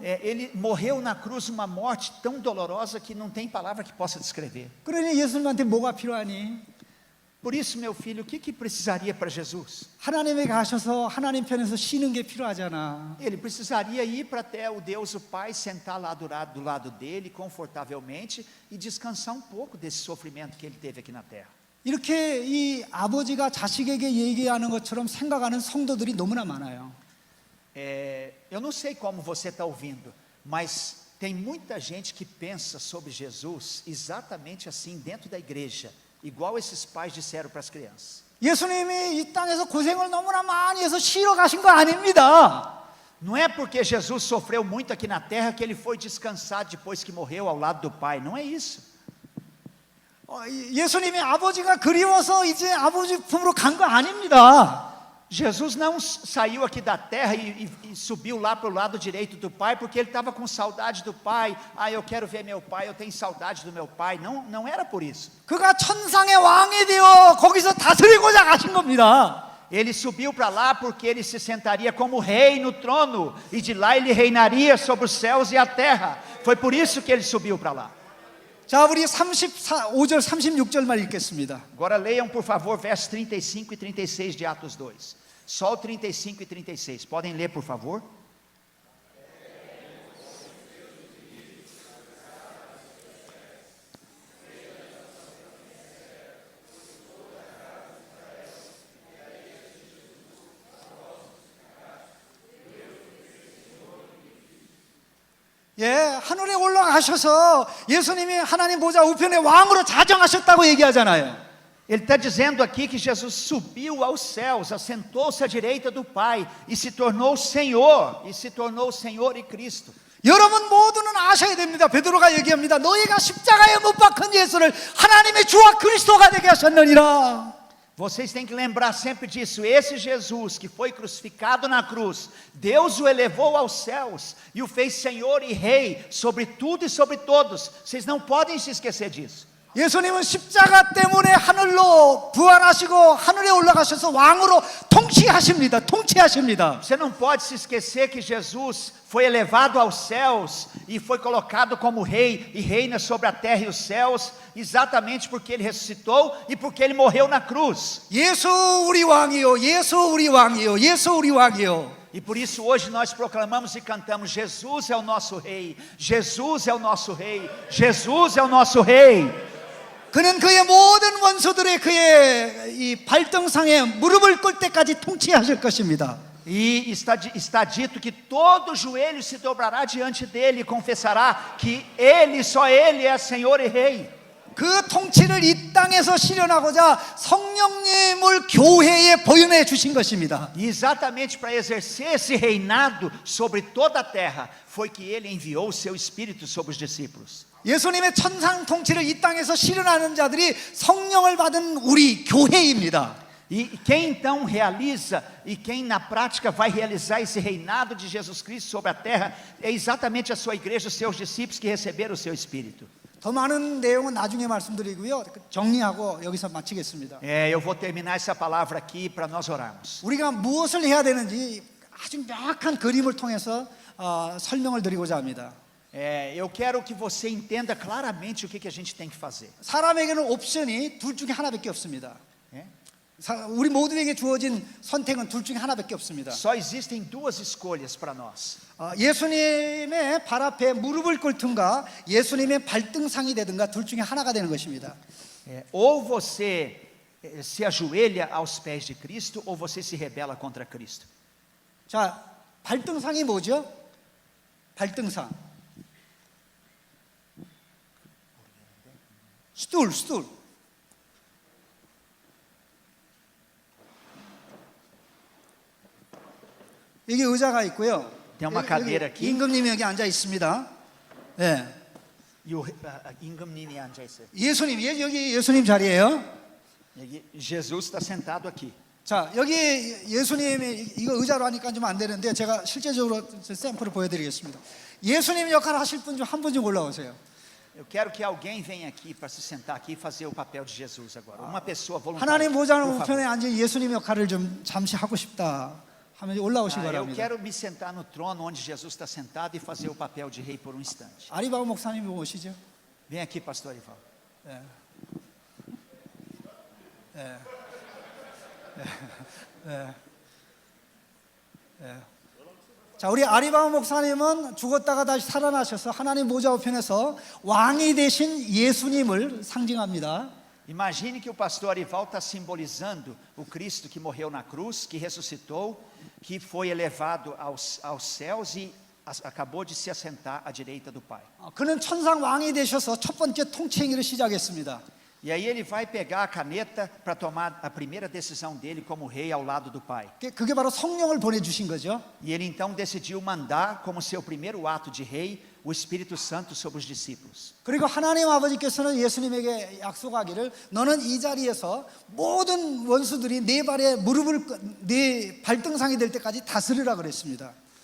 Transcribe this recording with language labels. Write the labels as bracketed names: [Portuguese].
[Portuguese] ele morreu na cruz uma morte tão dolorosa que não tem palavra que possa descrever. [Korean] 그러니 예수님한테 뭐가 필요하니? [Portuguese] Por isso, meu filho, o que precisaria para Jesus? [Korean] 하나님에 가셔서 하나님 편에서 쉬는 게 필요하잖아. [Portuguese] Ele precisaria ir para até o Deus o Pai, sentar lá do lado dele, confortavelmente, e descansar um pouco desse sofrimento que ele teve aqui na terra. [Korean] 이렇게 이 아버지가 자식에게 얘기하는 것처럼 생각하는 성도들이 너무나 많아요. [Portuguese] Eu não sei como você está ouvindo, mas tem muita gente que pensa sobre Jesus exatamente assim dentro da igreja, igual esses pais disseram para as crianças. [Korean] 예수님이 이 땅에서 고생을 너무나 많이 해서 쉬러 가신 거 아닙니다. [Portuguese] Não é porque Jesus sofreu muito aqui na terra que ele foi descansar depois que morreu ao lado do Pai, não é isso. [Korean] 예수님이 아버지가 그리워서 이제 아버지 품으로 간 거 아닙니다. [Portuguese] Jesus não saiu aqui da terra e subiu lá para o lado direito do Pai porque ele estava com saudade do Pai. Eu quero ver meu Pai, eu tenho saudade do meu Pai. Não era por isso. [Korean] 그가 천상의 왕이 되어 거기서 다스리고자 가신 겁니다. [Portuguese] Ele subiu para lá porque ele se sentaria como rei no trono e de lá ele reinaria sobre os céus e a terra. Foi por isso que ele subiu para lá. [Korean] 자, 우리 35절 36절만 읽겠습니다. [Portuguese] Agora leiam, por favor, versos 35 e 36 de Atos 2. Só o 35 e 36. Podem ler, por favor? [Korean] 하늘에 올라가셔서 예수님이 하나님 보좌 우편의 왕으로 자정하셨다고 얘기하잖아요. [Portuguese] Ele está dizendo aqui que Jesus subiu aos céus, assentou-se à direita do Pai e se tornou Senhor, e Cristo. [Korean] 여러분 모두는 아셔야 됩니다. 베드로가 얘기합니다. 너희가 십자가에 못 박힌 예수를 하나님의 주와 그리스도가 되게 하셨느니라. [Portuguese] Vocês têm que lembrar sempre disso. Esse Jesus que foi crucificado na cruz, Deus o elevou aos céus e o fez Senhor e Rei sobre tudo e sobre todos. Vocês não podem se esquecer disso. [Korean] 예수님은 십자가 때문에 하늘로 부활하시고 하늘에 올라가셔서 왕으로 통치하십니다. [Portuguese] Você não pode se esquecer que Jesus foi elevado aos céus e foi colocado como rei e reina sobre a terra e os céus, exatamente porque ele ressuscitou e porque ele morreu na cruz. [Korean] 예수 우리 왕이요, 예수 우리 왕이요, 예수 우리 왕이요. [Portuguese] E por isso hoje nós proclamamos e cantamos: Jesus é o nosso rei, Jesus é o nosso rei, Jesus é o nosso rei. [Korean] 그는 그의 모든 원수들의 그의 이 발등상에 무릎을 꿇을 때까지 통치하실 것입니다. [Portuguese] E está dito que todo joelho se dobrará diante dele e confessará que ele, só ele é Senhor e Rei. [Korean] 그 통치를 이 땅에서 실현하고자 성령님을 교회에 보여내 주신 것입니다. [Portuguese] E exatamente para exercer esse reinado sobre toda a terra foi que ele enviou o seu Espírito sobre os discípulos. [Korean] 예수님의 천상 통치를 이 땅에서 실현하는 자들이 성령을 받은 우리 교회입니다. [Portuguese] E quem então realiza e quem na prática vai realizar esse reinado de Jesus Cristo sobre a terra é exatamente a sua igreja, os seus discípulos que receberam o seu Espírito. [Korean] 더 많은 내용은 나중에 말씀드리고요. 정리하고 여기서 마치겠습니다. [Portuguese] Eu vou terminar essa palavra aqui para nós orarmos. [Korean] 우리가 무엇을 해야 되는지 아주 명확한 그림을 통해서 설명을 드리고자 합니다. [Portuguese] Eu quero que você entenda claramente o que a gente tem que fazer. [Korean] 사람에게는 옵션이 둘 중에 하나밖에 없습니다. 우리 모두에게 주어진 선택은 둘 중에 하나밖에 없습니다. [Portuguese] Só existem duas escolhas para nós. [Korean] 예수님의 발 앞에 무릎을 꿇든가 예수님의 발등상이 되든가 둘 중에 하나가 되는 것입니다. [Portuguese] Ou você se ajoelha aos pés de Cristo ou você se rebela contra Cristo. [Korean] 자, 발등상이 뭐죠? 발등상. 스툴. 여기 의자가 있고요. [Portuguese] Tem uma cadeira aqui. [Korean] 임금님이 여기 앉아 있습니다. 네. Ingamnini 앉아있어요. 예수님, 여기 예수님 자리예요. 여기 [Portuguese] Jesus está sentado aqui. [Korean] 자, 여기 예수님이 이거 의자로 하니까 좀 안 되는데 제가 실제적으로 샘플을 보여드리겠습니다. 예수님 역할 하실 분 중 한 분 좀 올라오세요. [Portuguese] Eu quero que alguém venha aqui para se sentar aqui e fazer o papel de Jesus agora. Uma pessoa voluntária. [Korean] 하나님 보좌는 [Portuguese] por favor. [Korean] 우편에 앉은 예수님 역할을 좀 잠시 하고 싶다 하면 올라오시기 [Portuguese] Eu [Korean] 바랍니다. [Portuguese] quero me sentar no trono onde Jesus está sentado e fazer o papel de rei por um instante. [Korean] 아리바오 목사님이 오시죠. [Portuguese] Vem aqui, pastor Ival. [Korean] 자, 우리 아리바오 목사님은 죽었다가 다시 살아나셔서 하나님 보좌 우편에서 왕이 되신 예수님을 상징합니다. [Portuguese] Imagine que o pastor Arival está simbolizando o Cristo que morreu na cruz, que ressuscitou, que foi elevado aos céus e acabou de se assentar à direita do Pai. [Korean] 그는 천상 왕이 되셔서 첫 번째 통치행위를 시작했습니다. [Portuguese] E aí ele vai pegar a caneta para tomar a primeira decisão dele como rei ao lado do Pai. [Korean] 그게 바로 성령을 보내주신 거죠. [Portuguese] E ele então decidiu mandar como seu primeiro ato de rei o Espírito Santo sobre os discípulos. [Korean] 그리고 하나님 아버지께서는 예수님에게 약속하기를 너는 이 자리에서 모든 원수들이 네 발에 네 발등상이 될 때까지 다스리라 그랬습니다.